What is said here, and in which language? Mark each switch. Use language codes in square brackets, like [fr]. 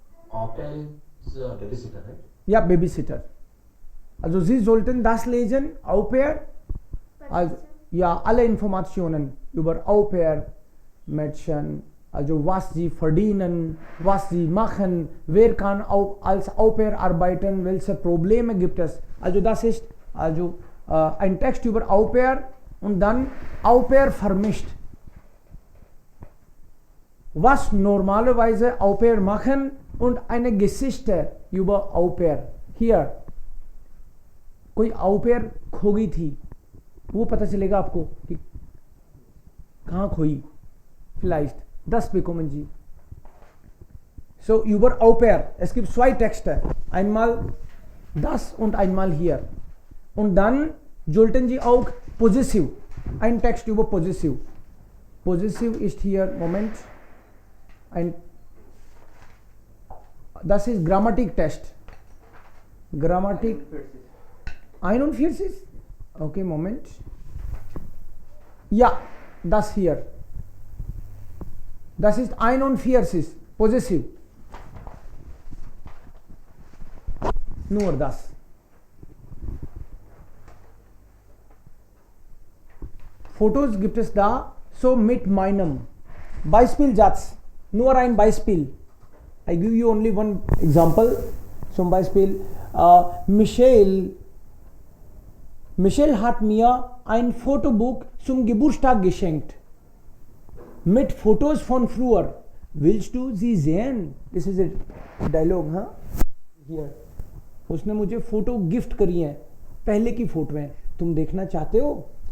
[en] Au pair is a babysitter, right? [de] Ja, Babysitter. Also Sie sollten das lesen, Au pair. Also, ja, alle Informationen über Au pair Mädchen, also was sie verdienen, was sie machen, wer kann als Au pair arbeiten, welche Probleme gibt es. Also das ist also ein Text über Au pair und dann Au pair vermischt. Was normalerweise Au pair machen und eine Geschichte über Au pair. [hi] Hier कोई Au pair खो गई थी, वो पता चलेगा आपको कि कहाँ खोई, [de] vielleicht das bekommen Sie. So über Au pair, es gibt 2 Texte, einmal das und einmal hier. Und dann sollten Sie auch Possessive, ein Text über Possessive. Possessive ist hier, Moment, das ist Grammatik-Test. Grammatik 41? Okay, Moment. Ja, das hier. Das ist 41, Possessive. Nur das. Fotos gibt es da, so mit meinem Beispielsatz. Nur ein Beispiel. [en] I give you only one example. [de] Zum Beispiel, Michelle hat mir ein Fotobuch zum Geburtstag geschenkt. Mit Fotos von früher. Willst du sie sehen? [en] This is a dialogue, हाँ? Here. [hi] उसने मुझे photo gift करी है, पहले की photo है, तुम देखना चाहते हो?